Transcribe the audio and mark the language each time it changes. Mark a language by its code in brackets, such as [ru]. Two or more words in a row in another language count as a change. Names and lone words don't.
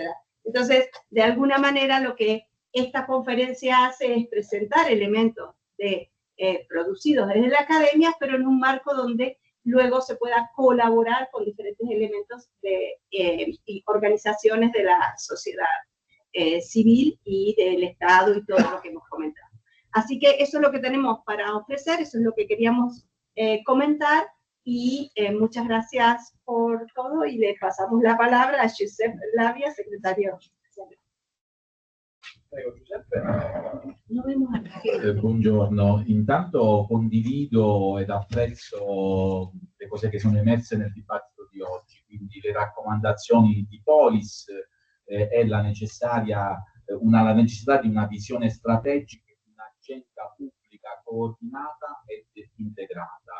[es] Entonces, de alguna manera, lo que esta conferencia hace es presentar elementos producidos desde la academia, pero en un marco donde luego se pueda colaborar con diferentes elementos y organizaciones de la sociedad civil y del Estado y todo lo que hemos comentado. Así que eso es lo que tenemos para ofrecer, eso es lo que queríamos comentar, y muchas gracias por todo, y le pasamos la palabra a Giuseppe Labia, secretario. [it] Prego, Giuseppe. Buongiorno, intanto condivido ed apprezzo le cose che sono emerse nel dibattito di oggi, quindi le raccomandazioni di Polis e la necessità di una visione strategica, di un'agenda pubblica coordinata ed integrata.